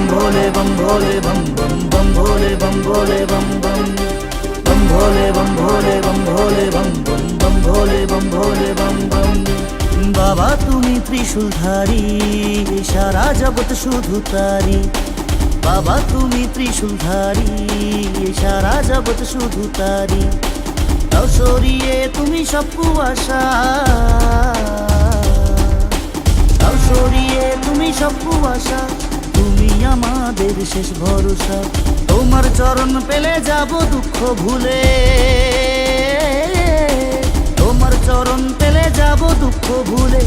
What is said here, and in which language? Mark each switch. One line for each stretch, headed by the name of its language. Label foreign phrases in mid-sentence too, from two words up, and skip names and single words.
Hindi: भोले बम भोले बम बम बम भोले बम भोले बम बम बम भोले बम भोले बम भोले बम बम बम भोले बम भोले बम बम।
Bangla: বাবা তুমি ত্রিশূলধারী সারা জগৎ শুধু তারই, বাবা তুমি ত্রিশূলধারী সারা জগৎ শুধু তারই। दाও সরিয়ে তুমি সব কুয়াশা, দাও সরিয়ে তুমি সব কুয়াশা, তুমি আমাদের শেষ ভরসা। তোমার চরণ পেলে যাব দুঃখ ভুলে, তোমার চরণ পেলে যাব দুঃখ ভুলে।